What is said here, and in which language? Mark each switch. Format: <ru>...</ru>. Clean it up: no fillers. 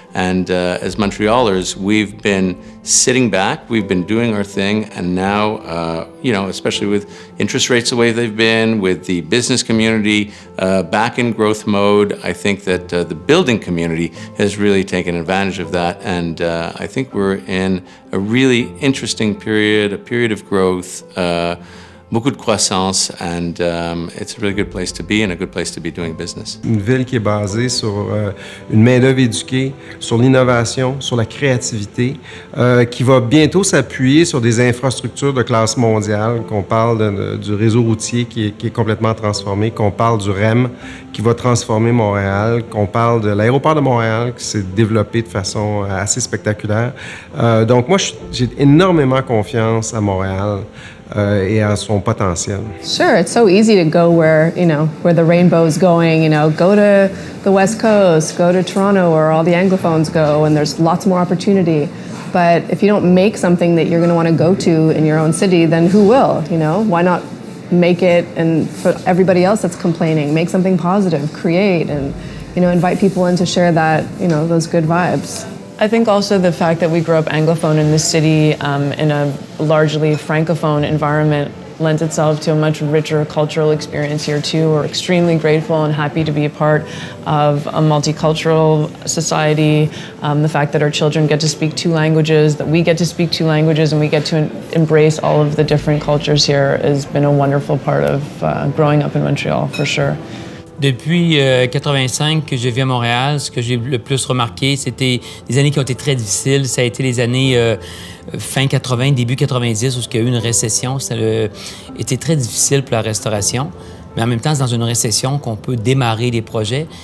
<en>And as Montrealers, we've been sitting back, we've been doing our thing, and now, especially with interest rates the way they've been, with the business community back in growth mode, I think that the building community has really taken advantage of that. And I think we're in a really interesting period, a period of growth,</en> <fr>beaucoup de croissance,</fr> <en>and it's a really good place to be and a good place to be doing business.</en> <fr>Une ville qui est basée sur une main-d'œuvre éduquée, sur l'innovation, sur la créativité, qui va bientôt s'appuyer sur des infrastructures de classe mondiale, qu'on parle du réseau routier qui est complètement transformé, qu'on parle du REM qui va transformer Montréal, qu'on parle de l'aéroport de Montréal qui s'est développé de façon assez spectaculaire. Donc moi, j'ai énormément confiance à Montréal. Et à son potentiel.</fr> <en>Sure, it's so easy to go where the rainbow's going, go to the West Coast, go to Toronto where all the Anglophones go, and there's lots more opportunity. But if you don't make something that you're going to want to go to in your own city, then who will, Why not make it, and for everybody else that's complaining, make something positive, create, and, invite people in to share that, those good vibes. I think also the fact that we grew up Anglophone in this city in a largely Francophone environment lends itself to a much richer cultural experience here too. We're extremely grateful and happy to be a part of a multicultural society. The fact that our children get to speak two languages, that we get to speak two languages, and we get to embrace all of the different cultures here has been a wonderful part of growing up in Montreal, for sure.</en> <fr>Depuis 85 que je vis à Montréal, ce que j'ai le plus remarqué, c'était des années qui ont été très difficiles. Ça a été les années fin 80, début 90, où il y a eu une récession. Ça a été très difficile pour la restauration. Mais en même temps, c'est dans une récession qu'on peut démarrer des projets.</fr>